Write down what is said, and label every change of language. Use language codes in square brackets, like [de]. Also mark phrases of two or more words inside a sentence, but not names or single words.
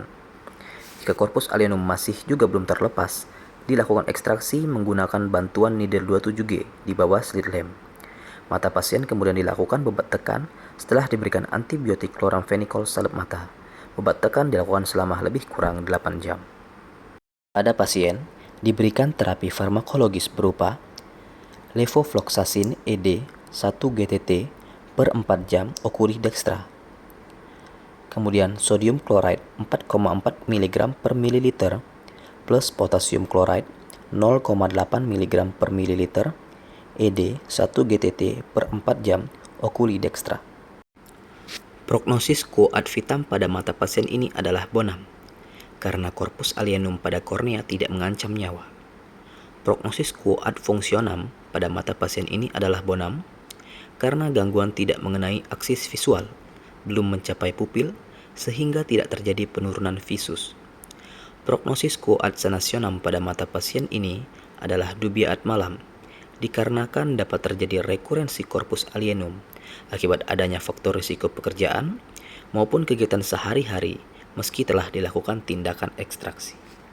[id] Jika [la] corpus alienum [id] masih juga belum terlepas, dilakukan ekstraksi menggunakan bantuan needle 27G di bawah [en] slit lamp. [id] Mata pasien kemudian dilakukan bebat tekan setelah diberikan antibiotik chloramphenicol salep mata. Bebat tekan dilakukan selama lebih kurang 8 jam. Pada pasien, diberikan terapi farmakologis berupa levofloxacin ED 1 GTT per 4 jam [la] okuri dextra. [id] Kemudian [en] sodium chloride [id] 4,4 mg per mililiter plus [en] potasium chloride [id] 0,8 mg per mililiter ED 1 GTT per 4 jam [la] okuri dextra. [id] Prognosis [la] quo ad vitam [id] pada mata pasien ini adalah bonam, karena [la] corpus alienum [id] pada kornea tidak mengancam nyawa. Prognosis [la] quo ad functionam [id] pada mata pasien ini adalah bonam, karena gangguan tidak mengenai aksis visual, belum mencapai pupil, sehingga tidak terjadi penurunan visus. Prognosis [la] quo ad sanationam [id] pada mata pasien ini adalah [la] dubia ad malam, [id] dikarenakan dapat terjadi rekurensi [la] corpus alienum [id] akibat adanya faktor risiko pekerjaan maupun kegiatan sehari-hari meski telah dilakukan tindakan ekstraksi.